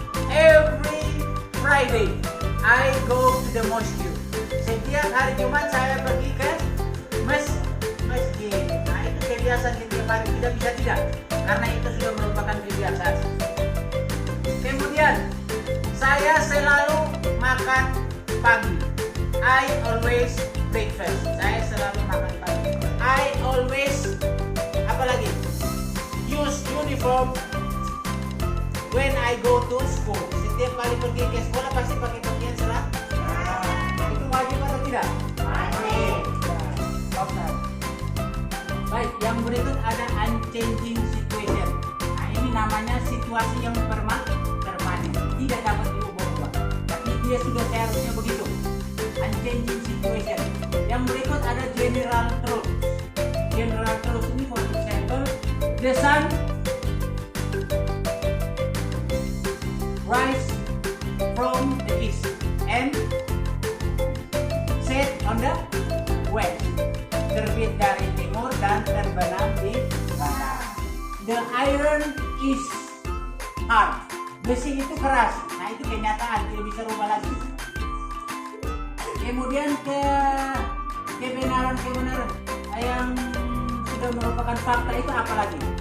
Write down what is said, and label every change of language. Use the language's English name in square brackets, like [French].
[English] Every Friday I go to the mosque. [Indonesian] Setiap hari Jumat saya pergi ke masjid. Nah, itu kebiasaan setiap hari, tidak bisa tidak, karena itu sudah merupakan kebiasaan. Kemudian saya selalu makan pagi. [English] I always breakfast. [Indonesian] Saya selalu makan pagi. [English] I always apalagi use uniform when I go to school. [Indonesian] Setiap kali pergi ke sekolah pasti pakai pakaian seragam. Itu wajib atau tidak? Wajib. Oke. Baik, yang berikut ada unchanging situation. Nah, ini namanya situasi yang permanen, tidak dapat diubah-ubah. Tapi dia sudah seharusnya begitu. Unchanging situation. Yang berikut ada general truth. [English] General truth ini, for example, the sun rise from the east and set on the west. [Indonesian] Terbit dari timur dan terbenam di barat. [English] The iron is hard. [Indonesian] Besi itu keras. Nah, itu kenyataan, tidak bisa rubah lagi. Kemudian kebenaran yang sudah merupakan fakta itu apa lagi?